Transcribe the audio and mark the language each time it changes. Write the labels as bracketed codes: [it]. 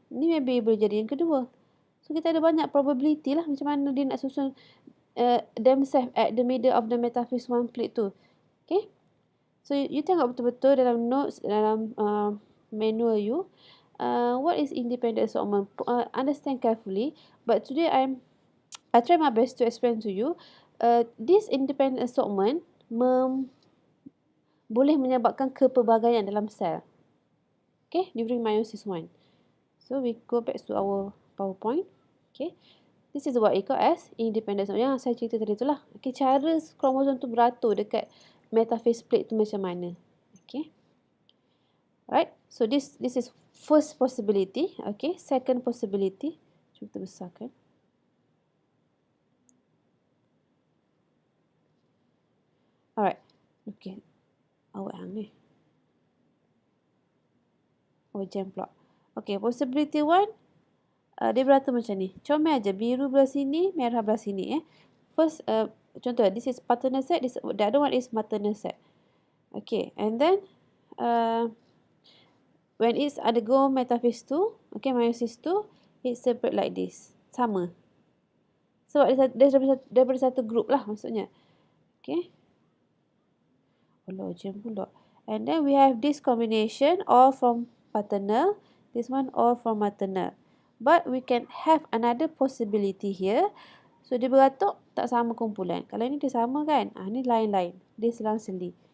[ms] Ni maybe boleh jadi yang kedua. So kita ada banyak probability lah macam mana dia nak susun [en] themselves at the middle of the metaphase one plate [ms] tu. Okay. So you tengok betul-betul dalam notes, dalam manual you. [en] What is independent assortment? Understand carefully. But today I try my best to explain to you. [ms] This independent assortment boleh menyebabkan kepelbagaian dalam sel. [en] Okay, during meiosis 1. So we go back to our PowerPoint. Okay. This is what we call as independent assortment. [ms] Yang saya cerita tadi tu lah. Okay, cara kromosom tu beratur dekat metaphase plate tu macam mana. Okay. Right. [en] So this is first possibility. Okay. Second possibility. [ms] Cuba kita besarkan. [en] Alright. Okay. Awak hang ni. [ms] Oh, jam pula. Okay. Possibility 1. Dia beratur macam ni. Comel aja. Biru belah sini, merah belah sini. First, contoh. [en] This is paternal set. The other one is maternal set. Okay. And then, when it's undergo metaphase 2, okay, meiosis 2, it's separate like this. [ms] Sama. Sebab dia daripada satu group lah maksudnya. Okay. Allah, jam pula. [en] And then we have this combination all from paternal. This one all from maternal. But we can have another possibility here. [ms] So dia beratur tak sama kumpulan. Kalau ni dia sama kan. Ni lain-lain. Dia selang-seli.